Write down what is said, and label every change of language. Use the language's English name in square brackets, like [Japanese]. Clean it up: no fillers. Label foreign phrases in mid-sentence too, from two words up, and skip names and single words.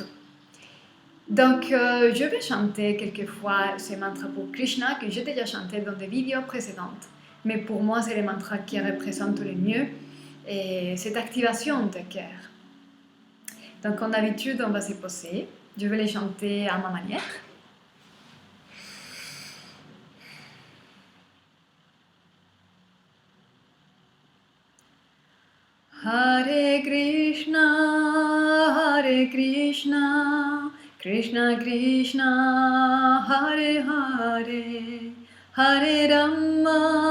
[French] Donc je vais chanter quelquefois ce mantra pour Krishna que j'ai déjà chanté dans des vidéos précédentes. Mais pour moi, c'est le mantra qui représente le mieux et cette activation de cœur. Donc comme d'habitude, on va se poser. Je vais les chanter à ma manière. [Sanskrit] हरे कृष्ण कृष्ण कृष्ण हरे हरे हरे राम,